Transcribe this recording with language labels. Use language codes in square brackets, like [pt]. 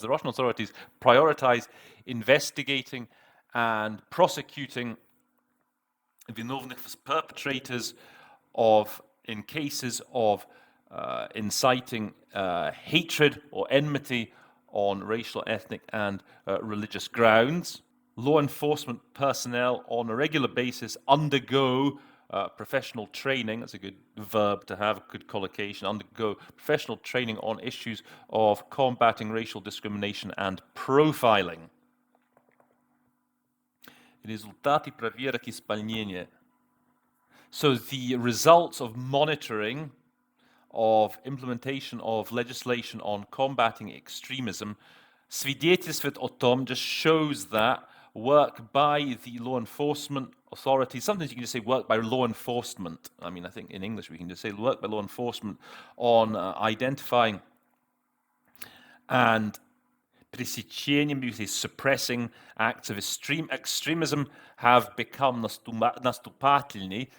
[en] The Russian authorities prioritize investigating and prosecuting [ru] виновных [en] perpetrators in cases of inciting hatred or enmity on racial, ethnic, and religious grounds. Law enforcement personnel on a regular basis undergo professional training. That's a good verb to have, a good collocation. Undergo professional training on issues of combating racial discrimination and profiling. [ru] Результаты проверок исполнения. [en] So the results of monitoring of implementation of legislation on combating extremism [ru] свидетельствует о том, [en] just shows that work by the law enforcement authorities. Sometimes you can just say work by law enforcement. I think in English we can just say work by law enforcement on identifying and [ru] пресечением, [en] maybe say suppressing acts of extremism have become [ru] наступательней.